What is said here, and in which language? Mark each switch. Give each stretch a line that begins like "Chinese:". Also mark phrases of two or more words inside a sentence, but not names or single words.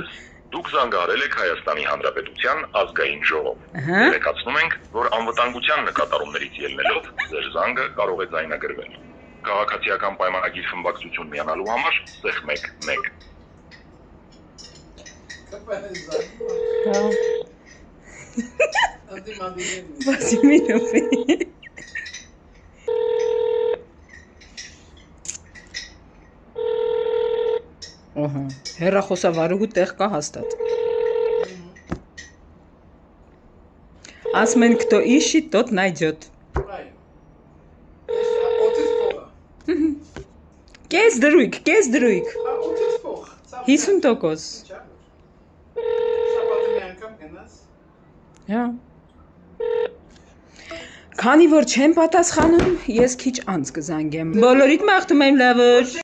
Armenian: Դուք զանգահարել եք Հայաստանի Հանրապետության ազգային ժողով։ Տեղեկացնում ենք, որ անվտանգության նկատառումներից ելնելով ձեր զանգը կարող է ձայնագրվել։ Քաղաքացիական պայմանագիր խմբակցություն միանալու համար սեղ 11-1։ Ահա, հեռախոսավարուհու տեղ կա հաստատ։ Ասում են,
Russian: кто ищет, тот найдет։
Armenian: Կես դրույք։ 50%։ Հա։ Քանի որ չեմ պատասխանում, ես քիչ անց կզանգեմ։ Բոլորիդ մաղթում եմ լավ օր։